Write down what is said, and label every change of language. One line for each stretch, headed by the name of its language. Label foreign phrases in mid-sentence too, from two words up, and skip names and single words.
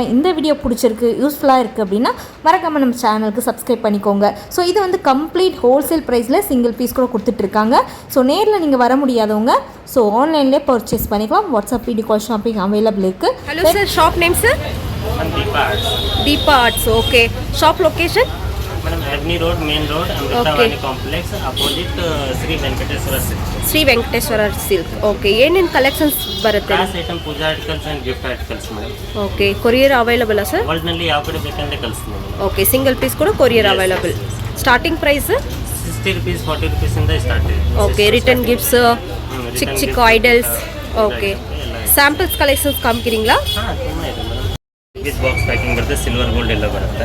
Tamil: இந்த வீடியோ பிடிச்சிருக்கு, யூஸ்ஃபுல்லாக இருக்குது அப்படின்னா மறக்காமல் நம்ம சேனலுக்கு சப்ஸ்கிரைப் பண்ணிக்கோங்க. ஸோ இது வந்து
English: complete wholesale
Tamil: ப்ரைஸில்
English: single piece
Tamil: கூட கொடுத்துட்ருக்காங்க. ஸோ நேரில் நீங்கள் வர முடியாதவங்க ஸோ ஆன்லைன்லேயே பர்ச்சேஸ் பண்ணிக்கலாம்.
English: WhatsApp video call shopping available
Tamil: இருக்குது.
English: hello sir, shop name
Tamil: சார்? Deepa Arts. ஓகே.
English: shop location?
Kannada: ಮೇಡಮ್ Avenueroad ಮೇನ್ ರೋಡ್ ಅಮೃತವಾಣಿ ಕಾಂಪ್ಲೆಕ್ಸ್ ಅಪೋಸಿಟ್ ಶ್ರೀ ವೆಂಕಟೇಶ್ವರ ಸಿಲ್ಕ್. ಶ್ರೀ ವೆಂಕಟೇಶ್ವರ ಸಿಲ್ಕ್. ಓಕೆ. ಏನೇನು ಕಲೆಕ್ಷನ್ಸ್ ಬರುತ್ತೆ?
English: class item Poojaarticles and gift articles
Kannada: ಮೇಡಮ್. ಓಕೆ.
English: courier available sir?
Kannada: ವರ್ಲ್ಡ್ ನಲ್ಲಿ ಯಾವ ಕಡೆ ಬೇಕಂದ್ರೆ ಕಳಿಸ್ತೀನಿ ಮೇಡಮ್. ಓಕೆ.
English: single piece
Kannada: ಕೂಡ
English: courier available. starting price 60 rupees 40 rupees
Kannada: ಇಂದ ಸ್ಟಾರ್ಟ್ ಇದೆ. ಓಕೆ.
English: return gifts,
Kannada: ಚಿಕ್ಕ ಐಡಲ್ಸ್. ಓಕೆ.
English: samples collections
Tamil: ಕಾಮಿக்கிறீங்களா?
Kannada: ಹಾಂ, ತುಂಬ ಇದೆ ಮೇಡಮ್.
English: this box packing
Kannada: ಬರುತ್ತೆ.
English: silver gold
Kannada: ಎಲ್ಲ ಬರುತ್ತೆ.